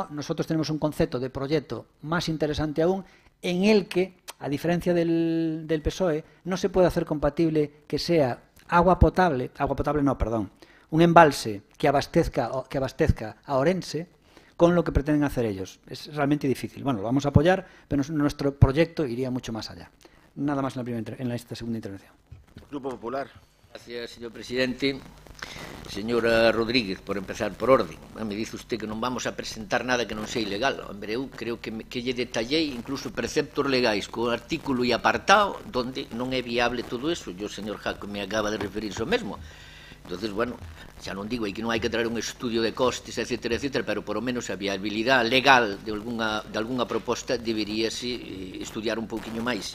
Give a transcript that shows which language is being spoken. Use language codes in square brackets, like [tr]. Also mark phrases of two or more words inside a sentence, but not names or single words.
[es] Nosotros tenemos un concepto de proyecto más interesante aún, en el que, a diferencia del PSOE, no se puede hacer compatible que sea un embalse que abastezca a Ourense con lo que pretenden hacer ellos. Es realmente difícil. Bueno, lo vamos a apoyar, pero nuestro proyecto iría mucho más allá. Nada más en esta segunda intervención. Grupo Popular. Gracias, señor presidente. Señora Rodríguez, por empezar por orden, me dice usted que non vamos a presentar nada que non sea ilegal. [gl] Hombre, eu creo que lle detallei incluso preceptos legais co artículo e apartado donde non é viable todo eso. O señor Jaco me acaba de referirse ao mesmo. Entonces, bueno, xa non digo aí que non hai que traer un estudio de costes, etcétera, etcétera, pero [es] por lo menos [gl] a viabilidade legal de alguna proposta deberíase estudiar un pouquiño máis.